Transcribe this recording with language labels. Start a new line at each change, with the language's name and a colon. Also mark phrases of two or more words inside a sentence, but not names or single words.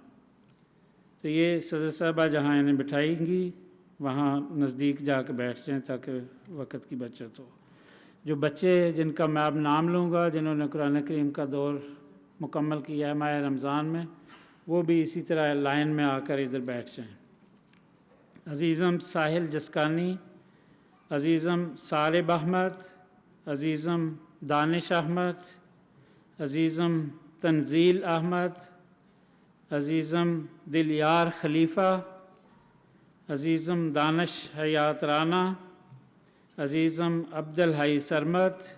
Urdu: تو یہ صدر صاحبہ جہاں انہیں بٹھائیں گی وہاں نزدیک جا کے بیٹھ جائیں تاکہ وقت کی بچت ہو۔ جو بچے جن کا میں اب نام لوں گا جنہوں نے قرآن کریم کا دور مکمل کیا ہے ماہ رمضان میں، وہ بھی اسی طرح لائن میں آ کر ادھر بیٹھ جائیں۔ عزیزم ساحل جسکانی، عزیزم صالب احمد، عزیزم دانش احمد، عزیزم تنزیل احمد، عزیزم دلیار خلیفہ، عزیزم دانش حیات رانا، عزیزم عبدالحی سرمد،